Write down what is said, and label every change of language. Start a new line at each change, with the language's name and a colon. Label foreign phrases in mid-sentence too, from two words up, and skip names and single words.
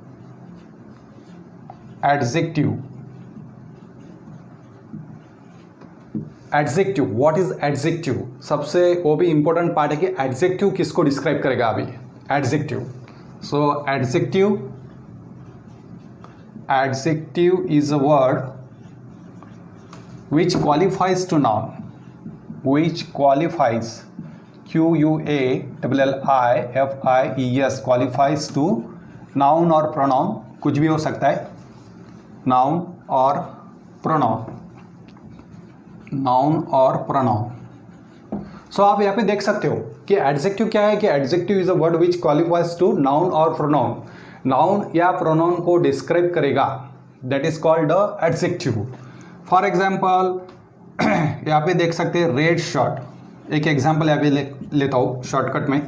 English: What is adjective?
Hindi: सबसे वो भी
English: important part
Hindi: है कि एडजेक्टिव किसको डिस्क्राइब करेगा अभी, एडजेक्टिव।
English: So adjective is a word which qualifies to noun, which qualifies, QUALLIFIES, qualifies to noun और pronoun,
Hindi: कुछ भी हो सकता है,
English: noun और pronoun, noun और pronoun.
Hindi: सो आप यहाँ पे देख सकते हो कि एडजेक्टिव क्या है, कि
English: adjective is a word which qualifies to noun
Hindi: और प्रोनाउन, नाउन या प्रोनाउन को डिस्क्राइब करेगा,
English: that is called a adjective. for example
Hindi: यहाँ पे देख सकते हैं
English: red shirt,
Hindi: एक एग्जाम्पल यहाँ पे लेता हूँ शॉर्टकट में.